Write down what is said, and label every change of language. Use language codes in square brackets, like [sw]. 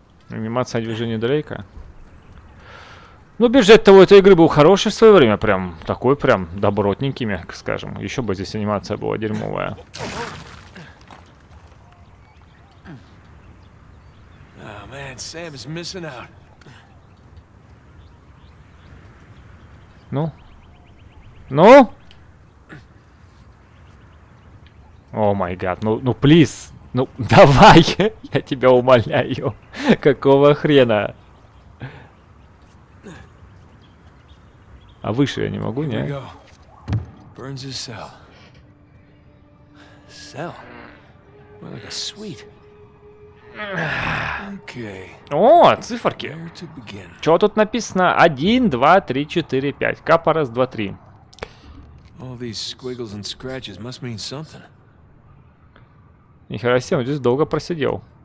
[ru] Анимация движения Дрейка. Ну, бюджет-то у этой игры был хороший в свое время. Прям такой прям добротненький, мягко скажем. Еще бы здесь анимация была дерьмовая. [en] Oh man, Sam is missing out. [ru] Ну? Ну? О, [en] май гад, [ru] ну, [en] плиз. [ru] Ну, давай, я тебя умоляю. Какого хрена? А выше я не могу, [en] Here we [ru] не? [en] go. Burns' cell. Cell? More like a suite. Okay. [ru] О, циферки. [en] Where to begin? [ru] Что тут написано? 1, 2, 3, 4, 5. Капа, раз, два, три. [en] All these squiggles and scratches must mean something. [ru] Нихера себе, он здесь долго просидел.